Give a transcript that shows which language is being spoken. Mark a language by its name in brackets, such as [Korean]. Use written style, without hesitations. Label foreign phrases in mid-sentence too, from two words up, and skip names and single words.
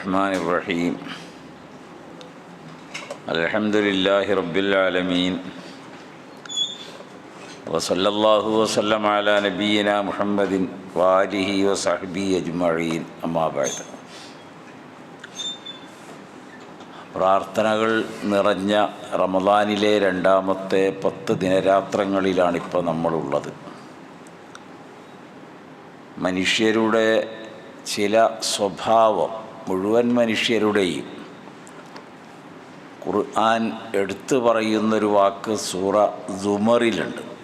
[Arabic] الرحمن الرحيم الحمد لله رب العالمين وصلى الله وسلم على نبينا محمد وآله وصحبه أجمعين أما بعد. [Malayalam] പ്രാർത്ഥനകൾ നിറഞ്ഞ റമദാനിലെ രണ്ടാമത്തെ 10 ദിനരാത്രങ്ങളിലാണിപ്പോൾ നമ്മളുള്ളത്. മനുഷ്യരുടെ ചില സ്വഭാവം, മുഴുവൻ മനുഷ്യരുടെയും ഖുർആൻ എടുത്തു പറയുന്നൊരു വാക്ക് സൂറ സുമറിലുണ്ട്.